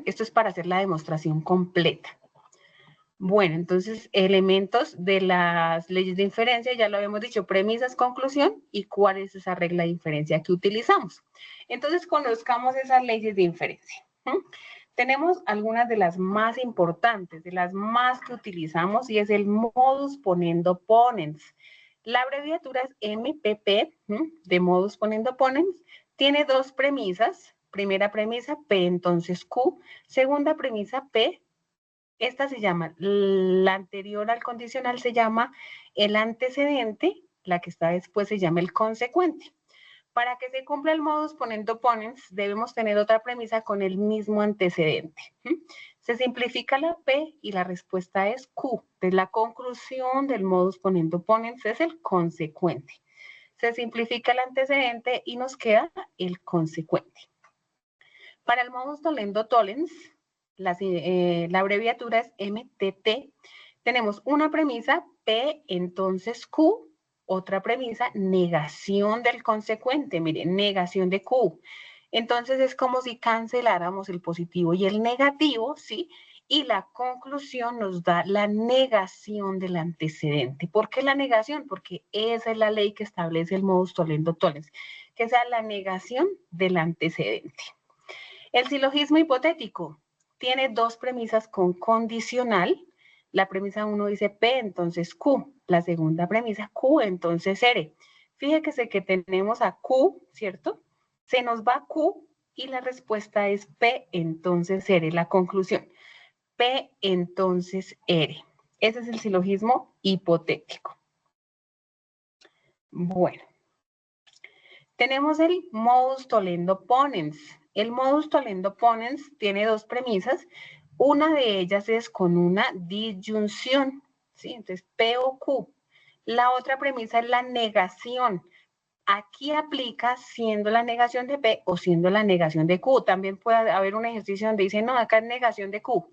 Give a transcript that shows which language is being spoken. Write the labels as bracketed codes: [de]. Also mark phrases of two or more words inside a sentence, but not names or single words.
[es] Esto es para hacer la demostración completa. Bueno, entonces, elementos de las leyes de inferencia, ya lo habíamos dicho, premisas, conclusión, y cuál es esa regla de inferencia que utilizamos. Entonces, conozcamos esas leyes de inferencia. Tenemos algunas de las más importantes, de las más que utilizamos, y es el [la] modus ponendo ponens. [es] La abreviatura es MPP, de [la] modus ponendo ponens, [es] tiene dos premisas. Primera premisa, P entonces Q. Segunda premisa, P. Esta se llama, la anterior al condicional se llama el antecedente, la que está después se llama el consecuente. Para que se cumpla el [la] modus ponendo ponens, [es] debemos tener otra premisa con el mismo antecedente. Se simplifica la P y la respuesta es Q. Entonces, la conclusión del [la] modus ponendo ponens [es] es el consecuente. Se simplifica el antecedente y nos queda el consecuente. Para el [la] modus tollendo tollens, [es] la abreviatura es MTT. Tenemos una premisa, P, entonces Q. Otra premisa, negación del consecuente. Miren, negación de Q. Entonces es como si canceláramos el positivo y el negativo, ¿sí? Y la conclusión nos da la negación del antecedente. ¿Por qué la negación? Porque esa es la ley que establece el [la] modus tollendo tollens, [es] que sea la negación del antecedente. El silogismo hipotético tiene dos premisas con condicional. La premisa 1 dice P, entonces Q. La segunda premisa, Q, entonces R. Fíjese que tenemos a Q, ¿cierto? Se nos va Q y la respuesta es P, entonces R. La conclusión, P, entonces R. Ese es el silogismo hipotético. Bueno, tenemos el [la] modus tollendo ponens. [es] El [la] modus tollendo ponens [es] tiene dos premisas. Una de ellas es con una disyunción, ¿sí? Entonces, P o Q. La otra premisa es la negación. Aquí aplica siendo la negación de P o siendo la negación de Q. También puede haber un ejercicio donde dice, no, acá es negación de Q.